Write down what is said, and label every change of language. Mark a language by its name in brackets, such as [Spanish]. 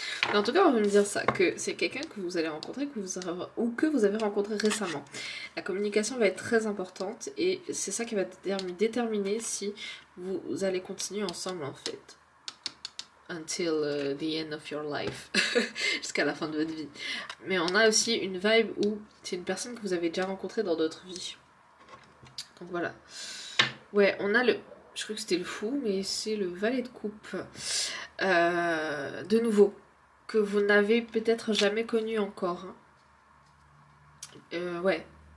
[French] Mais en tout cas, on veut me dire ça, que c'est quelqu'un que vous allez rencontrer, ou que vous avez rencontré récemment. La communication va être très importante et c'est ça qui va déterminer si vous allez continuer ensemble en fait. [English] Until the end of your life. [French] Jusqu'à la fin de votre vie. Mais on a aussi une vibe où c'est une personne que vous avez déjà rencontrée dans d'autres vies. Donc voilà. Ouais, on a le... Je crois que c'était le fou, mais c'est le valet de coupe. De nouveau. Que vous n'avez peut-être jamais connu encore. Hein. Ouais.